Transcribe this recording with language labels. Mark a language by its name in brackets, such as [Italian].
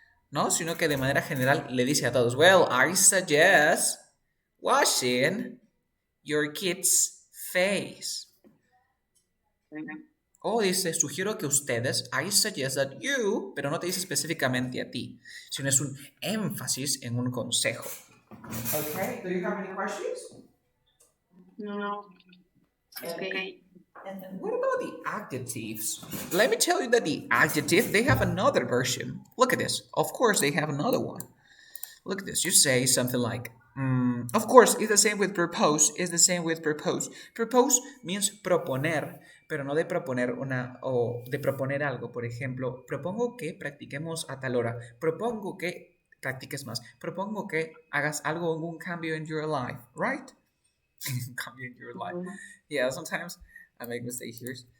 [Spanish] No, sino que de manera general le dice a todos, [English] well, I suggest washing your kid's face. [Spanish] O dice, sugiero que ustedes, [English] I suggest that you, [Spanish] pero no te dice específicamente a ti, sino es un énfasis en un consejo. [English] Okay, do you have any questions? No. Okay. And what about the adjectives? Let me tell you that the adjective, they have another version. Look at this. Of course, they have another one. Look at this. You say something like, of course, it's the same with propose. It's the same with propose. Propose means [Spanish] proponer, pero no de proponer o de proponer algo. Por ejemplo, propongo que practiquemos a tal hora. Propongo que practiques más. Propongo que hagas algún cambio en [English] your life, right? Cambio in your life. Yeah, sometimes I make mistakes here.